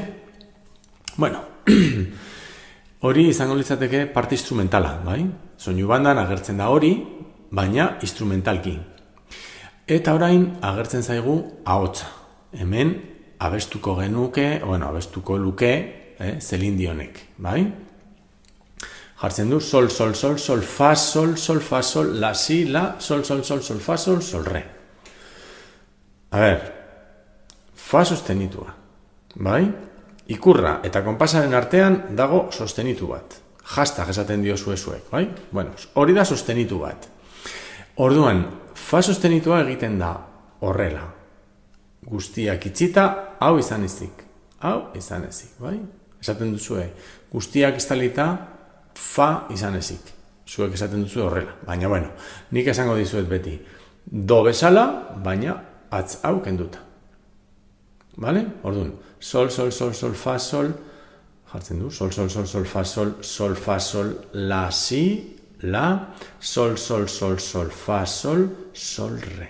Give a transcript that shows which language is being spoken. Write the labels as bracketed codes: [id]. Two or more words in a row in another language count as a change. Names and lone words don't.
[eu] Bueno, hori izango litzateke parte instrumentala, bai? Soinu bandan agertzen da hori, baina instrumentalki. Eta orain agertzen zaigu ahotsa. Hemen abestuko luke Celine Dionek, bai? Jartzen du sol, sol, sol, sol, fa, sol, la, si, la, sol, sol, sol, sol, fa, sol, re. A ber, fa sostenitua, bai? Ikurra eta konpasaren artean dago sostenitu bat. Hashtag esaten dio zuek, bai? Bueno, hori da sostenitu bat. Orduan, fa sostenitua egiten da horrela. Guztiak itxita, hau izan ezik, bai? Esaten duzue, guztiak estalita, fa izan ezik. Zuek esaten duzu horrela. Baina, bueno, nik esango dizuet beti. Do bezala, baina atz hau kenduta. Vale? Orduan, sol, sol, sol, sol, fa, sol, jartzen du, sol, sol, sol, sol, fa, sol, la, si, la, sol, sol, sol, sol, fa, sol, re.